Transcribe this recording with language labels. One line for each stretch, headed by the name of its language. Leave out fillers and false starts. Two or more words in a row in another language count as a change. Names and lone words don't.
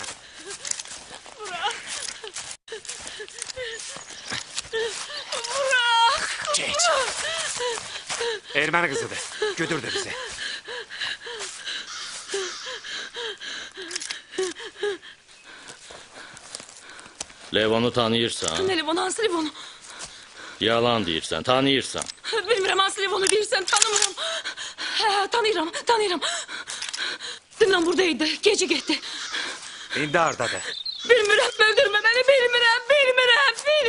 Turkish: Bırak. Bırak. Geç. Ermeni kızıdır. Götürdü bizi.
Azerbaijani: Levonu tanıyırsan, Ne Livonu, hansı Livonu? yalan deyirsən, tanıyırsan. Bilmirəm hansı Livonu deyirsən, tanımıram. Hə, tanıyıram. Dünən buradaydı, gece getdi. İndi hardadır? Bilmirəm, öldürmə məni, bilmirəm.